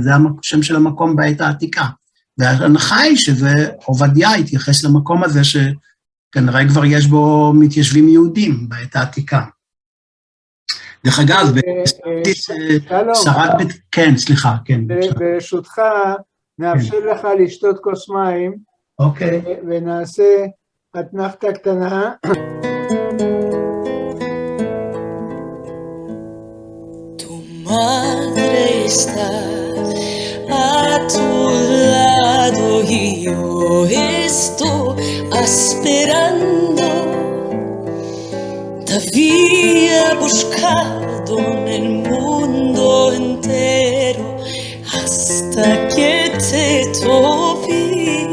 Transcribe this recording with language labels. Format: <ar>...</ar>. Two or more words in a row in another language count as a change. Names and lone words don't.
<he>זה השם של המקום בעת העתיקה. וההנחה היא שזה עובדיה התייחס למקום הזה, שכנראה כבר יש בו מתיישבים יהודים בעת העתיקה. דרך אגב, שרד, כן, סליחה, כן. ברשותך, נאפשר לך לשתות כוס מים, אוקיי. ונעשה אתנחתה קטנה.</he> <es>Madre está a tu lado y yo estoy esperando. Te había buscado en el mundo entero hasta que te topé.</es>